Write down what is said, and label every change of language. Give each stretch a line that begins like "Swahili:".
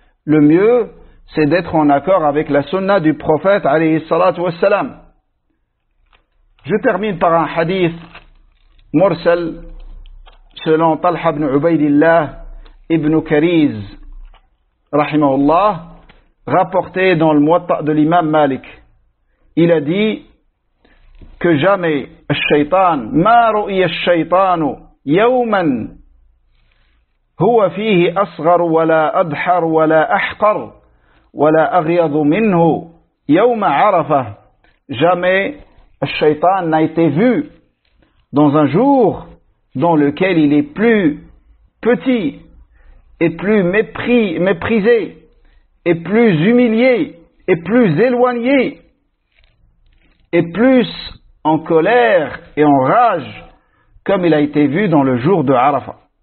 French: Le mieux, c'est d'être en accord avec la sunna du prophète, alayhi salatu wassalam. Je termine par un hadith mursal selon Talha ibn Ubaydillah ibn Kariz rahimahullah, rapporté dans le Muwatta de l'imam Malik. Il a dit que jamais
Arabic: الشيطان ما رؤي الشيطان يوما هو فيه أصغر ولا أبحر ولا أحقر ولا أغيض منه يوم عرفة.
French: Jamais الشيطان n'a été vu dans un jour dans lequel il est plus petit et plus méprisé et plus humilié, et plus éloigné, et plus en colère et en rage, comme il a été vu dans le jour de Arafah.